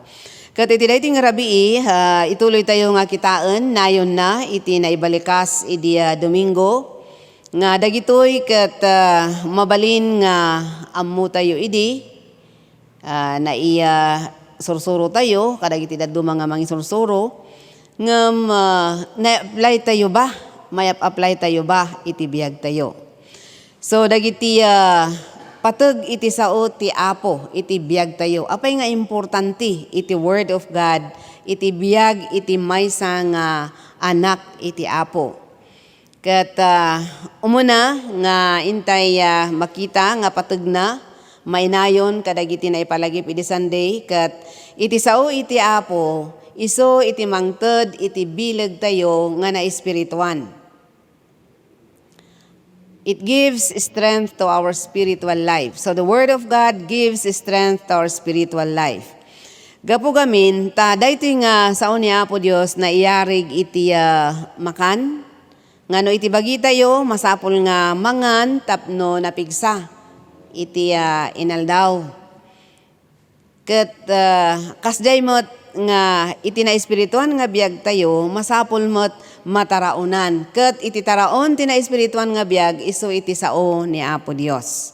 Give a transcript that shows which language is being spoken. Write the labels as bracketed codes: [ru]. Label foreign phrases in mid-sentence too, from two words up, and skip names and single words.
[ilo] Ket iti daytoy nga rabii ituloy tayo nga kitaan nayon na iti naibalikas idi Domingo nga dagitoy ket mabalin nga ammo tayo idi na sursuro tayo kadagiti dadto mga mangisursuro ngem na-apply tayo ba may apply tayo ba iti biag tayo. So dagiti pateg iti sao ti Apo iti biag tayo. Apay nga importante iti [en] word of God [ilo] iti biag iti maysa nga anak iti Apo. Ket umuna nga intay makita nga pateg na mainayon kadagiti na ipalagip iti Sunday ket iti sao iti Apo iso iti mangted iti bileg tayo nga na espirituan. [en] It gives strength to our spiritual life. So the Word of God gives strength to our spiritual life. [ilo] Gapo gamin, daytoy nga sao ni Apo Dios na iyarig iti makan. Ngano iti bagi tayo, masapol nga mangan tapno napigsa. Iti inaldaw. Ket kasday mo't nga iti na espirituan nga biag tayo masapol mo't mataraunan ket iti taraon ti na espirituan nga biag isu iti sao ni Apo Dios.